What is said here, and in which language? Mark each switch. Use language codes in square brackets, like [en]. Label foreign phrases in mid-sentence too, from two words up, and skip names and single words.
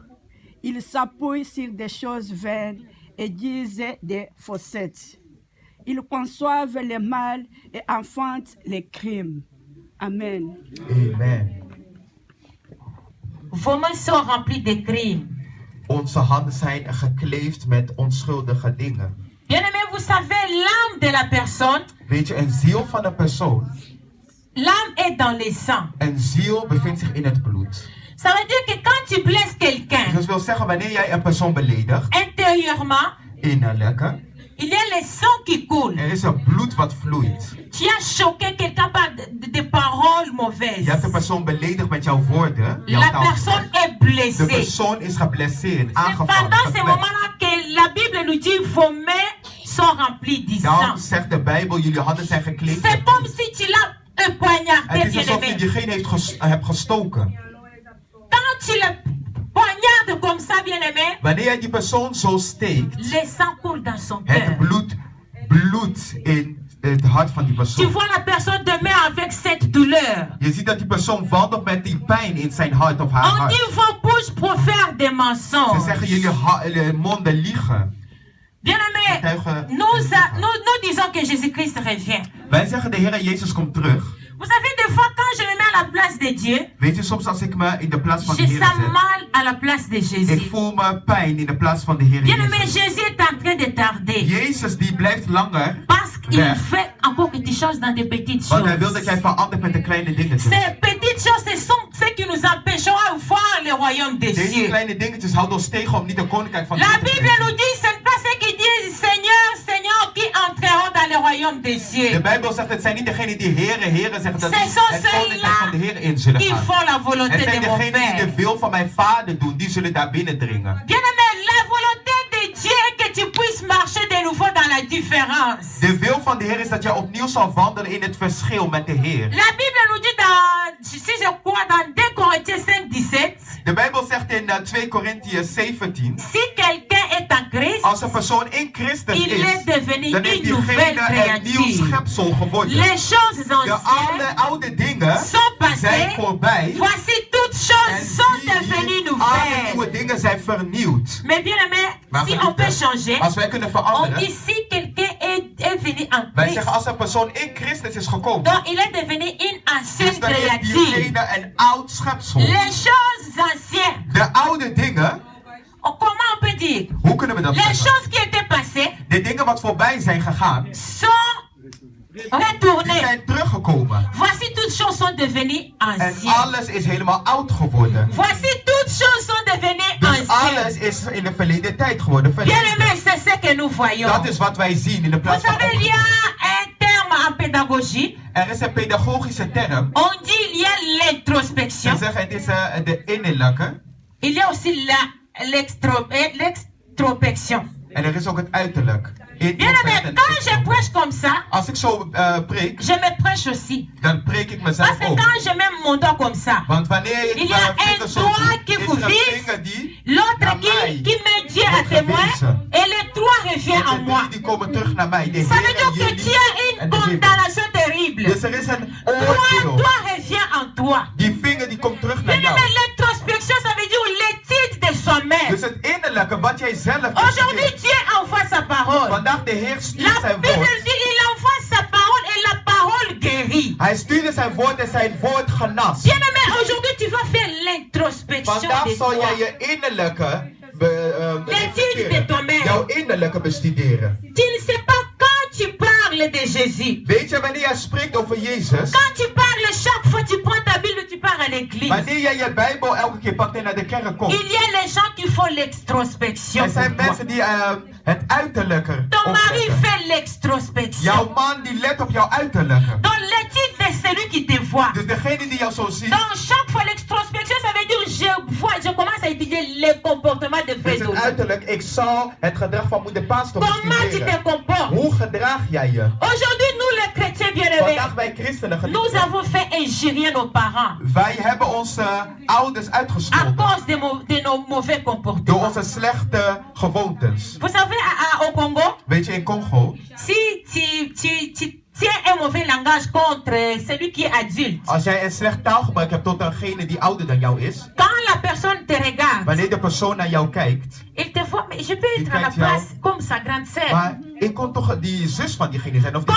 [fr] Ils s'appuient sur des choses vaines et disent des faussettes. Ils conçoivent le mal et enfantent les crimes. Amen. Amen. Vos mains sont remplies de crimes. [nl] Onze handen zijn gekleefd met onschuldige dingen. [fr] Bien-aimé, vous savez, l'âme de la personne, [nl] Weet je, een ziel van een persoon, [fr] l'âme est dans les sangs. [nl] een ziel bevindt zich in het bloed. [fr] Ça veut dire que quand tu blesses quelqu'un, [nl] Dus dat wil zeggen, wanneer jij een persoon beledigt, [fr] intérieurement, [nl] innerlijk, [fr] il y a le sang qui coule. [nl] er is een bloed wat vloeit. [fr] Tu as choqué quelqu'un par de paroles mauvaises. [nl] Je hebt de persoon beledigd met jouw woorden, jouw [fr] La [nl] taal. [fr] personne est [nl] De [fr] blessée. [nl] persoon is geblesseerd, [fr] C'est [nl] aangevallen, [fr] pendant ces [nl] geplet. [fr] moments-là que la Bible nous dit vos mains sont remplies du [nl] Dan [fr] sang. [nl] zegt de Bijbel, jullie handen zijn gekleed. [fr] C'est comme si tu l'as poignardé, [nl] Het is alsof je [fr] bien-aimé. [nl] diegene hebt gestoken. [fr] Quand tu le poignardes comme ça, bien-aimé, [nl] Wanneer jij die persoon zo steekt, [fr] le sang coule dans son [nl] het [fr] cœur. [nl] bloed bloedt in het hart van die [fr] Tu [nl] persoon. [fr] vois la personne demain avec cette douleur. [nl] Je ziet dat die persoon wandelt met die pijn in zijn hart of haar [fr] On [nl] hart. [fr] dit vos bouches profèrent des [nl] Ze [fr] mensonges. [nl] zeggen jullie monden liegen. [fr] Bien-aimé, [nl] Getuigen [fr] nous disons que Jésus-Christ revient. [nl] Wij zeggen de Heer Jezus komt terug. [fr] Vous savez, des fois, quand je me mets à la place de Dieu, [nl] Weet je, soms als ik me in de plaats van de [fr] je [nl] Heer [fr] sens [nl] zet, [fr] mal à la place de [nl] ik [fr] Jésus. [nl] voel me pijn in de plaats van de Heer [fr] Bien-aimé, [nl] Jezus. [fr] Jésus est en train de tarder. [nl] Jezus die blijft langer, [fr] Parce qu'il [nl] weg. [fr] fait encore quelque chose dans des petites [nl] Want hij wil dat [fr] choses. [nl] jij verandert met de kleine dingetjes. [fr] Ces petites choses, ce sont ceux qui nous empêcheront à voir le royaume des [nl] Deze [fr] cieux. [nl] kleine dingetjes houden ons tegen om niet de koninkrijk van de [fr] La [nl] Heer te [fr] Bible [nl] krijgen. [fr] nous dit, ce n'est pas ceux qui disent Seigneur, Seigneur, qui entreront dans le royaume des [nl] De [fr] cieux. [nl] Bijbel zegt, het zijn niet degenen die heren, heren zeggen dat [fr] Ce [nl] die [fr] sont [nl] het koninkrijk [fr] ceux-là [nl] van de Heer in zullen [fr] Qui [nl] gaan. [fr] font la volonté [nl] Het zijn [fr] de mon [nl] degenen die de [fr] Père. [nl] wil van mijn vader doen, die zullen daar binnendringen. [fr] Bien-aimé, la volonté de Dieu est que tu puisses marcher de nouveau dans la différence. [nl] De wil van de Heer is dat jij opnieuw zal wandelen in het verschil met de Heer. [fr] La Bible nous dit dans, si je crois, dans 2 Corinthiens 5, 17, [nl] De Bijbel zegt in 2 Korintiërs 17, [fr] si quelqu'un est en Christ, [nl] als een persoon in Christus [fr] il [nl] is, [fr] est devenu [nl] dan is [fr] une nouvelle [nl] diegene een nieuw [fr] créature. [nl] schepsel geworden. [fr] Les choses [nl] De [fr] anciennes [nl] oude dingen [fr] sont [nl] zijn [fr] passées. [nl] voorbij [fr] Voici toutes [nl] en [fr] choses sont devenues [nl] zie, alle nieuwe [fr] nouvelles. [nl] dingen zijn vernieuwd. [fr] Mais bien aimé, [nl] Maar [fr] si on [nl] geliefde, [fr] peut changer, [nl] als wij kunnen [fr] on [nl] veranderen, [fr] dit si quelqu'un est venu en [nl] wij [fr] Christ, [nl] zeggen als een persoon in Christus is gekomen, [fr] donc il est devenu une ancienne [nl] dus dan is [fr] créature. [nl] diegene een oud schepsel. [fr] Les choses anciennes, [nl] De oude dingen, [fr] comment on peut dire, [nl] hoe kunnen we dat [fr] les [nl] zeggen? [fr] choses qui étaient passées [nl] De dingen wat voorbij zijn gegaan, [fr] sont [nl] die [fr] retournées. [nl] zijn teruggekomen. [fr] Voici toutes choses sont devenues [nl] En [fr] anciennes. [nl] alles is helemaal oud geworden. [fr] Voici toutes choses sont devenues [nl] Dus [fr] anciennes. [nl] alles is in de verleden tijd geworden. [fr] Bien [nl] Verleden. [fr] aimé, c'est ce que nous voyons. [nl] Dat is wat wij zien in de [fr] Vous [nl] plaats van [fr] savez, il y [nl] opvoeding. [fr] a un terme en pédagogie. [nl] Er is een pedagogische term. [fr] On dit il y a l'introspection. [nl] Ze zeggen het is de innerlijke. [fr] Il y a aussi l'extropection. [nl] En er is ook het uiterlijk. [fr] Bien aimé, quand je prêche comme ça, [nl] Als ik zo preek, [fr] je me prêche aussi. [nl] dan preek ik [fr] Parce [nl] mezelf [fr] que [nl] ook. [fr] quand je mets mon doigt comme ça, [nl] Want wanneer ik [fr] il y a un [nl] vinger zo [fr] doigt [nl] doe, [fr] qui [nl] is [fr] vous [nl] er een [fr] vise, [nl] vinger die [fr] l'autre [nl] naar mij [fr] qui met Dieu à [nl] wordt [fr] témoin, [nl] gewezen. [fr] et les trois reviennent en [nl] En de [fr] moi. [nl] drie die komen terug naar mij. De [fr] Ça veut [nl] Heer [fr] dire [nl] en [fr] que [nl] jullie [fr] tu as [nl] en [fr] une [nl] de Heer. [fr] condamnation terrible. [nl] Dus er is een [fr] Toi, [nl] oordeel. [fr] toi revient en toi. [nl] Die vinger die komt terug naar [fr] Bien [nl] jou. [fr] aimé, l'introspection, ça veut dire l'étude de soi-même. [nl] Dus het innerlijke wat jij zelf [fr] Aujourd'hui, [nl] bestudeert. [fr] Dieu envoie sa parole. [nl] Vandaag de Heer stuurt [fr] La [nl] zijn [fr] Bible [nl] woord. [fr] dit il envoie sa parole et la parole guérit. [nl] Hij stuurde zijn woord en zijn woord genas. [fr] Bien aimé, aujourd'hui tu vas faire l'introspection [nl] Vandaag [fr] de [nl] zal jij [fr] toi. [nl] je innerlijke [fr] L'étude de toi-même. [nl] jouw innerlijke bestuderen. [fr] Tu ne sais pas quand tu parles parles de Jésus, [nl] Weet je, wanneer jij spreekt over Jezus, [fr] quand tu parles chaque fois, tu prends ta Bible, tu pars à l'église. [nl] wanneer jij je Bijbel elke keer pakt en naar de kerk komt, [fr] Il y a les gens qui font l'extrospection. [nl] er zijn [fr] pour toi. [nl] mensen die het uiterlijke [fr] Ton mari [nl] opletten. [fr] fait l'extrospection. [nl] Jouw man die let op jouw uiterlijke. [fr] Donc l'éthique de celui qui te voit. [nl] Dus degene die jou zo ziet, [fr] Donc chaque fois l'extrospection, ça veut dire je commence à étudier les comportements de [nl] is [fr] frère [nl] het [fr] Dodo. [nl] uiterlijk. Ik zal het gedrag van moeder Pastor [fr] Comment tu te [nl] bestuderen. [fr] comportes? [nl] Hoe gedraag jij je? [fr] Aujourd'hui, nous les chrétiens bien-aimés, [nl] Vandaag wij christenen, [fr] nous [nl] geliefden, [fr] avons fait injurier nos parents [nl] wij hebben onze ouders [fr] à [nl] uitgescholden [fr] cause de nos mauvais [nl] door [fr] comportements. [nl] onze slechte gewoontes. [fr] Vous savez, au Congo, [nl] Weet je, in Congo, [fr] si tu tiens un mauvais langage contre celui qui est adulte, [nl] als jij een slecht taalgebruik hebt tot degene die ouder dan jou is, [fr] quand la personne te regarde, [nl] wanneer de persoon naar jou kijkt, [fr] il te voit, mais je peux être à la [nl] Kijk jou. [fr] place comme sa grande sœur. [nl] maar ik kon toch die zus van diegene zijn of de